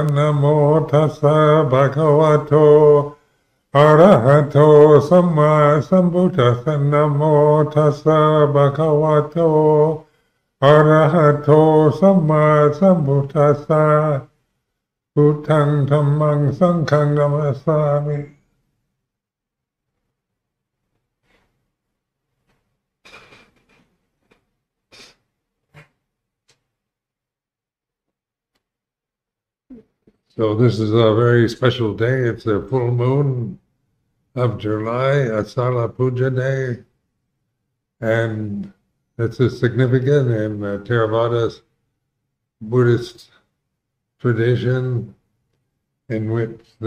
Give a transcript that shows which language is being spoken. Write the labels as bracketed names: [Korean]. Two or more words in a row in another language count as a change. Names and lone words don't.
[Pali] Namo tassa bhagavato arahato samma sambuddhassa. Namo tassa bhagavato arahato samma sambuddhassa. Buddhang dhammang sanghang namasami. [English] So this is a very special day. It's the full moon of July, Asala Puja Day, and this is significant in Theravada's Buddhist tradition, in which